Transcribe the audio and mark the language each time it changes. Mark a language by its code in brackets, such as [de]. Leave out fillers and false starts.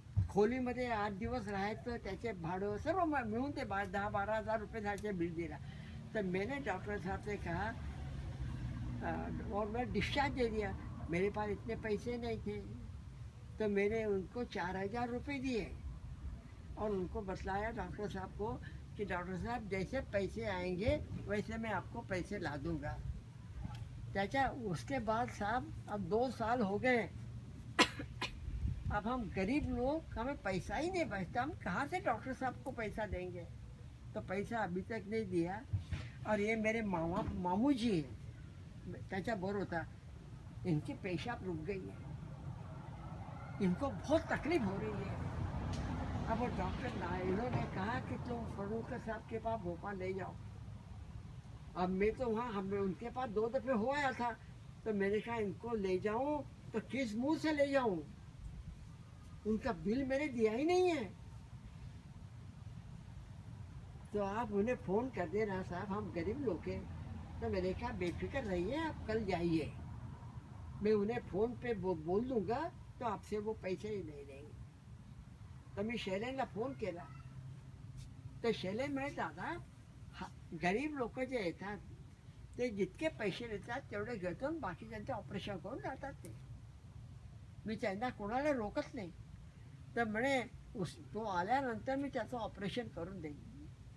[mr] खोलीमध्ये 8 दिवस राहायचं, त्याचे भाडं सर्व मिळून ते 10-12 हजार रुपये त्याचे बिल दिला. [hi] तो मैंने डॉक्टर साहब से कहा और मैं डिस्चार्ज दे दिया. मेरे पास इतने पैसे नहीं थे, तो मैंने उनको 4,000 रुपये दिए और उनको बतलाया डॉक्टर साहब को कि डॉक्टर साहब जैसे पैसे आएंगे वैसे मैं आपको पैसे ला दूंगा. त्याच्या उसके बाद साहब अब 2 साल हो गए. अब हम गरीब लोग, हमें पैसा ही नहीं बचता, हम कहाँ से डॉक्टर साहब को पैसा देंगे. तो पैसा अभी तक नहीं दिया. और ये मेरे मामू जी हैं, [mr] त्याचा बोर होता, [hi] इनकी पेशाब रुक गई है, इनको बहुत तकलीफ हो रही है. अब वो डॉक्टर नायडू ने कहा कि तुम फरूक साहब के पास भोपाल ले जाओ. अब मैं तो वहाँ हमें उनके पास 2 दफ़े हो आया था. तो मैंने कहा इनको ले जाऊँ तो किस मुंह से ले जाऊँ, उनका बिल मैंने दिया ही नहीं है. तो आप उन्हें फ़ोन कर देना साहब, हम गरीब लोग हैं. तो मैंने कहा बेफिक्र रहिए, आप कल जाइए, मैं उन्हें फ़ोन पे बोल दूंगा तो आपसे वो पैसे ही नहीं देंगे. [mr] तर मी शैलेनला फोन केला. तर शैलेन म्हणे दादा गरीब लोक जे येतात ते जितके पैसे देतात तेवढे घेतो आणि बाकी त्यांचं ऑपरेशन करून जातात. ते मी त्यांना कोणाला रोकत नाही. तर म्हणे तो आल्यानंतर मी त्याचं ऑपरेशन करून देईन.